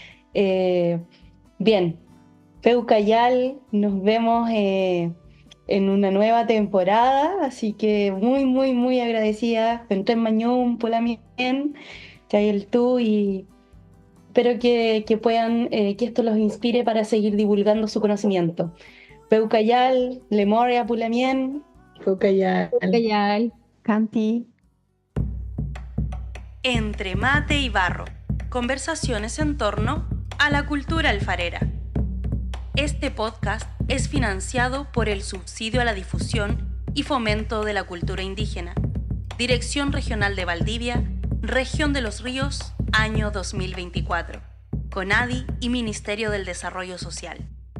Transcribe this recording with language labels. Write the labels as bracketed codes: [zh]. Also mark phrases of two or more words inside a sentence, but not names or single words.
[es] Bien, Peucayal, nos vemos en una nueva temporada, así que muy, muy, muy agradecida. [arn] Pentén Mañún, Pulamien, Chayel [es] tú, y espero que puedan, que esto los inspire para seguir divulgando su conocimiento. [arn] Peucayal, Lemoria, Pulamien. Peucayal. Canti. [es] Entre mate y barro, conversaciones en torno a la cultura alfarera. Este podcast es financiado por el Subsidio a la Difusión y Fomento de la Cultura Indígena, Dirección Regional de Valdivia, Región de los Ríos, año 2024, CONADI y Ministerio del Desarrollo Social.